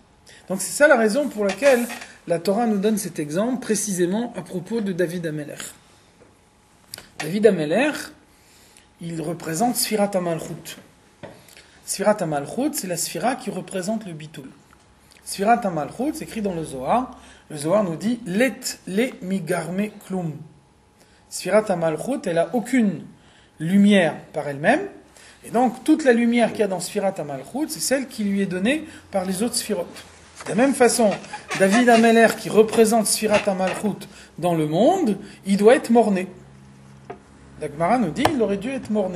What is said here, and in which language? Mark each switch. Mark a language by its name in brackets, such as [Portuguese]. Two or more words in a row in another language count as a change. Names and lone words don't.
[French] Donc c'est ça la raison pour laquelle la Torah nous donne cet exemple précisément à propos de David HaMelech. David HaMelech, il représente Sfirat HaMalchut. Sfirat HaMalchut, c'est la sphira qui représente le Bitoul. Sfirat HaMalchut, c'est écrit dans le Zohar. Le Zohar nous dit « [Aramaic] לית לה מגרמה כלום ». [French] Sfirat HaMalchut, elle n'a aucune lumière par elle-même. Et donc, toute la lumière qu'il y a dans Sfirat HaMalchut, c'est celle qui lui est donnée par les autres sphirotes. De la même façon, David HaMelech, qui représente Sfirat HaMalchut dans le monde, il doit être mort-né. La Gemara nous dit qu'il aurait dû être mort-né.